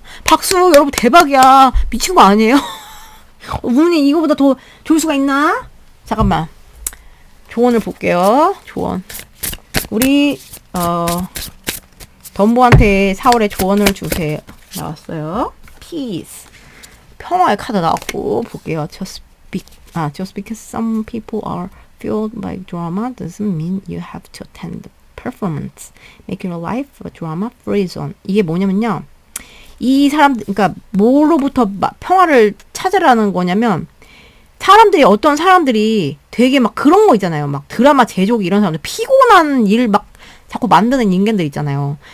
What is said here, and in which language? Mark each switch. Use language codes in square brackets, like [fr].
[ko] 박수 여러분 대박이야. 미친 거 아니에요? 운이 이거보다 더 좋을 수가 있나? 잠깐만 조언을 볼게요. 조언 우리 덤보한테 4월에 조언을 주세요. 나왔어요. Peace 평화의 카드 나왔고 볼게요. [en] Just because some people are fueled by drama doesn't mean you have to attend the performance. Make your life a drama-free zone. [ko] 이게 뭐냐면요. 이 사람들, 그러니까 뭐로부터 평화를 찾으라는 거냐면 어떤 사람들이 되게 막 그런 거 있잖아요. 막 드라마 제조기 이런 사람들 피곤한 일 막 자꾸 만드는 인간들 있잖아요.